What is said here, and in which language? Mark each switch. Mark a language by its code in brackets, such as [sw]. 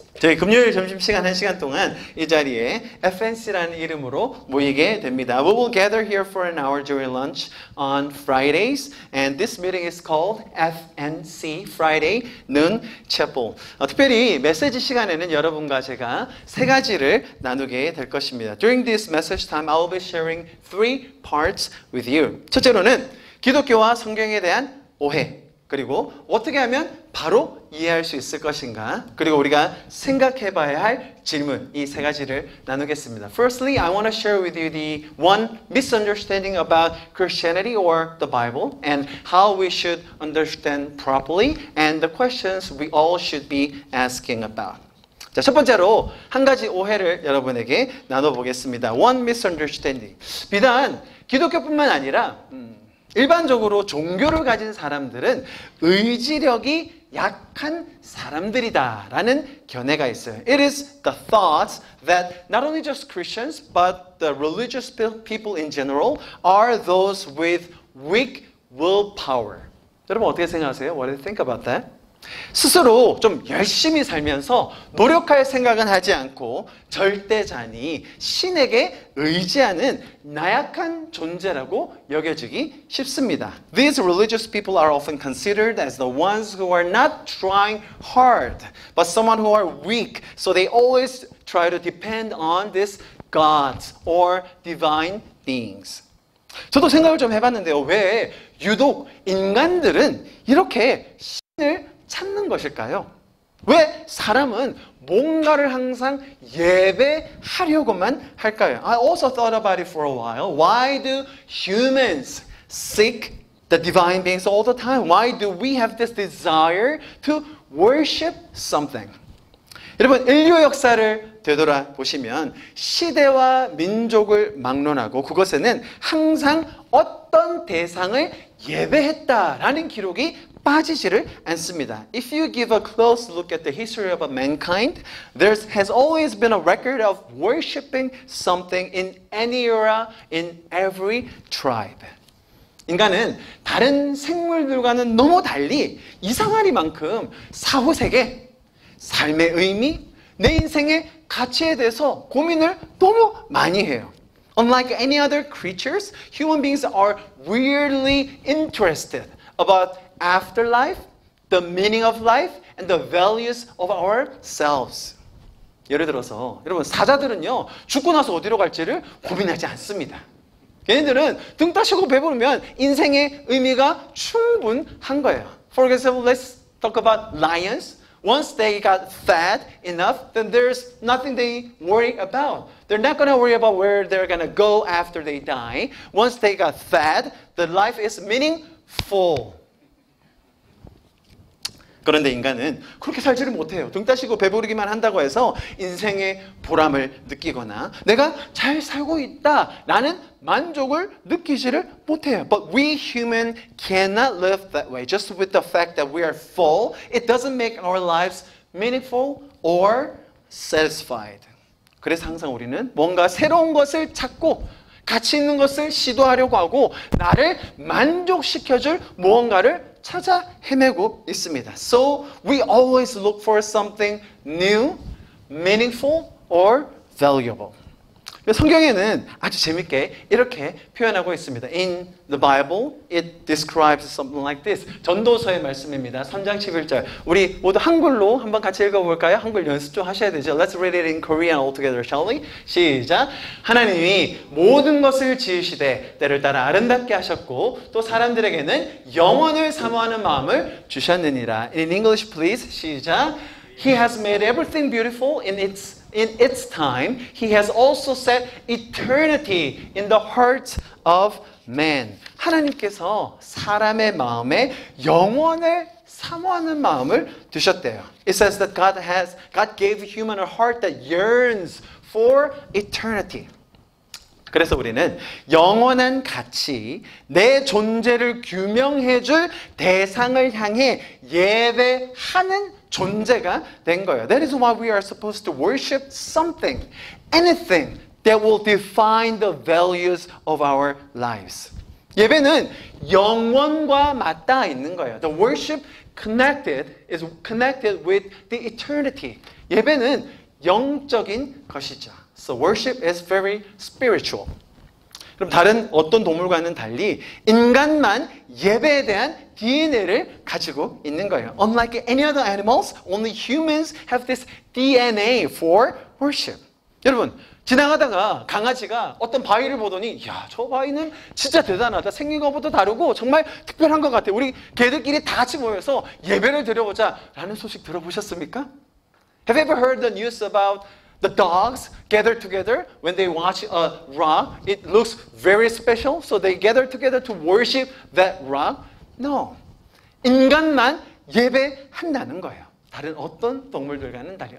[ko] 저희 금요일 점심시간 1시간 동안 이 자리에 FNC라는 이름으로 모이게 됩니다. [en] We will gather here for an hour during lunch on Fridays, and this meeting is called FNC Friday Noon Chapel. [ko] 특별히 메시지 시간에는 여러분과 제가 세 가지를 나누게 될 것입니다. [en] During this message time, I will be sharing three parts with you. [ko] 첫째로는 기독교와 성경에 대한 오해, 그리고 어떻게 하면 바로 이해할 수 있을 것인가, 그리고 우리가 생각해 봐야 할 질문, 이 세 가지를 나누겠습니다. [en] Firstly, I want to share with you the one misunderstanding about Christianity or the Bible and how we should understand properly and the questions we all should be asking about. [ko] 자, 첫 번째로 한 가지 오해를 여러분에게 나눠보겠습니다. [en] One misunderstanding. [ko] 비단 기독교뿐만 아니라 일반적으로 종교를 가진 사람들은 의지력이 약한 사람들이다라는 견해가 있어요. [en] It is the thought that not only just Christians but the religious people in general are those with weak willpower. [ko] 여러분 어떻게 생각하세요? [en] What do you think about that? [ko] 스스로 좀 열심히 살면서 노력할 생각은 하지 않고 절대자니 신에게 의지하는 나약한 존재라고 여겨지기 쉽습니다. [en] These religious people are often considered as the ones who are not trying hard, but someone who are weak, so they always try to depend on these gods or divine beings. [ko] 저도 생각을 좀 해봤는데요. 왜 유독 인간들은 이렇게 신을 찾는 것일까요? 왜 사람은 뭔가를 항상 예배하려고만 할까요? [en] I also thought about it for a while. Why do humans seek the divine beings all the time? Why do we have this desire to worship something? [ko] 여러분, 인류 역사를 되돌아보시면 시대와 민족을 막론하고 그것에는 항상 어떤 대상을 예배했다라는 기록이 빠지지를 않습니다. [en] If you give a close look at the history of mankind, there has always been a record of worshiping something in any era, in every tribe. [ko] 인간은 다른 생물들과는 너무 달리 이상하리만큼 사후세계, 삶의 의미, 내 인생의 가치에 대해서 고민을 너무 많이 해요. [en] Unlike any other creatures, human beings are weirdly interested about afterlife, the meaning of life, and the values of ourselves. [ko] 예를 들어서 여러분 사자들은요 죽고 나서 어디로 갈지를 고민하지 않습니다. 걔네들은 등 따시고 배부르면 인생의 의미가 충분한 거예요. [en] For example, let's talk about lions. Once they got fat enough, then there's nothing they worry about. They're not going to worry about where they're going to go after they die. Once they got fat, the life is meaningful. [ko] 그런데 인간은 그렇게 살지를 못해요. 등 따시고 배부르기만 한다고 해서 인생의 보람을 느끼거나 내가 잘 살고 있다라는 만족을 느끼지를 못해요. [en] But we human cannot live that way. Just with the fact that we are full, it doesn't make our lives meaningful or satisfied. [ko] 그래서 항상 우리는 뭔가 새로운 것을 찾고 가치 있는 것을 시도하려고 하고 나를 만족시켜줄 무언가를 찾아 헤매고 있습니다. [en] So we always look for something new, meaningful, or valuable. [ko] 성경에는 아주 재밌게 이렇게 표현하고 있습니다. [en] In the Bible, it describes something like this. [ko] 전도서의 말씀입니다. 3장 11절. 우리 모두 한글로 한번 같이 읽어볼까요? 한글 연습 좀 하셔야 되죠. [en] Let's read it in Korean all together, shall we? [ko] 시작. 하나님이 모든 것을 지으시되 때를 따라 아름답게 하셨고 또 사람들에게는 영원을 사모하는 마음을 주셨느니라. [en] In English, please. [ko] 시작. [en] He has made everything beautiful in its time. He has also set eternity in the heart of man. [ko] 하나님께서 사람의 마음에 영원을 사모하는 마음을 두셨대요. [en] It says that God gave human a heart that yearns for eternity. [ko] 그래서 우리는 영원한 가치, 내 존재를 규명해줄 대상을 향해 예배하는 존재가 된 거예요. [en] That is why we are supposed to worship something, anything that will define the values of our lives. [ko] 예배는 영원과 맞닿아 있는 거예요. [en] The worship is connected with the eternity. [ko] 예배는 영적인 것이죠. [en] So worship is very spiritual. [ko] 그럼 다른 어떤 동물과는 달리 인간만 예배에 대한 DNA를 가지고 있는 거예요. [en] Unlike any other animals, only humans have this DNA for worship. [ko] 여러분, 지나가다가 강아지가 어떤 바위를 보더니 야, 저 바위는 진짜 대단하다. 생긴 것보다 다르고 정말 특별한 것 같아. 우리 개들끼리 다 같이 모여서 예배를 드려보자 라는 소식 들어보셨습니까? [en] Have you ever heard the news about the dogs gather together when they watch a rock? It looks very special, so they gather together to worship that rock? No. [ko] 인간만 예배한다는 거예요. 다른 어떤 동물들과는 달리.